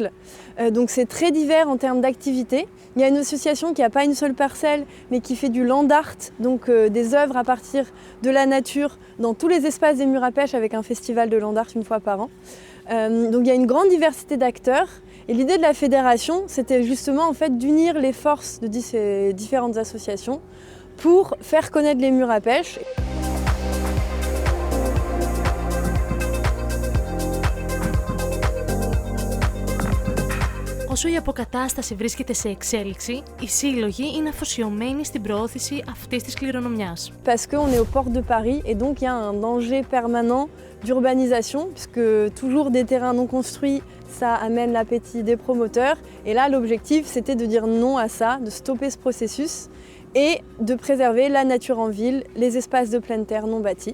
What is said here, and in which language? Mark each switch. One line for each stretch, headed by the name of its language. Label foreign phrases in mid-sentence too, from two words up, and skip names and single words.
French: Donc c'est très divers en termes d'activités. Il y a une association qui n'a pas une seule parcelle, mais qui fait du
English: land art,
French: donc des œuvres à partir de la nature dans tous les espaces des murs à pêche avec un festival de
English: land art
French: une fois par an. Donc il y a une grande diversité d'acteurs. Et l'idée de la fédération, c'était justement en fait d'unir les forces de ces différentes associations pour faire connaître les murs à pêche.
Greek: Όσο η αποκατάσταση βρίσκεται σε εξέλιξη, οι σύλλογοι είναι αφοσιωμένοι στην προώθηση αυτής της κληρονομιάς.
French: Parce qu'on est aux portes de Paris et donc il y a un danger permanent d'urbanisation puisque toujours des terrains non construits, ça amène l'appétit des promoteurs. Et là, l'objectif, c'était de dire non à ça, de stopper ce processus et de préserver la nature en ville, les espaces de pleine terre non bâtis.